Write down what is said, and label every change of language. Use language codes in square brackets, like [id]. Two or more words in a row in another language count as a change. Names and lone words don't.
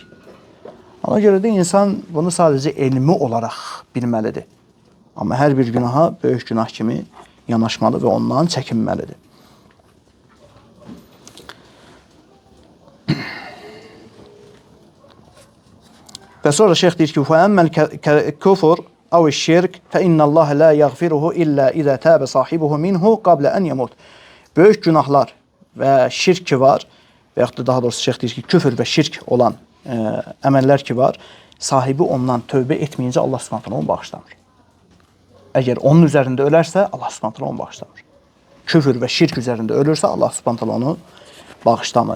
[az] Ona görə də insan bunu sadəcə elmi olaraq bilməlidir. Amma hər bir günaha böyük günah kimi yanaşmalı və ondan çəkinməlidir. Və sonra şeyx deyir ki, [ar] فَأَمَّا الْكُفُرْ أو الشirk فإن الله لا يغفره إلا إذا تاب صاحبه منه قبل أن يموت. [az] Böyük günahlar və şirk ki var, və yaxud da daha doğrusu şeyx deyir ki, küfür və şirk olan əməllər ki var, sahibi ondan tövbə etməyincə Allah subhanahu onu bağışlamır. Əgər onun üzərində ölərsə, Allah subhanahu onu bağışlamır. Küfür və şirk üzərində ölürsə, Allah subhanahu onu bağışlamır.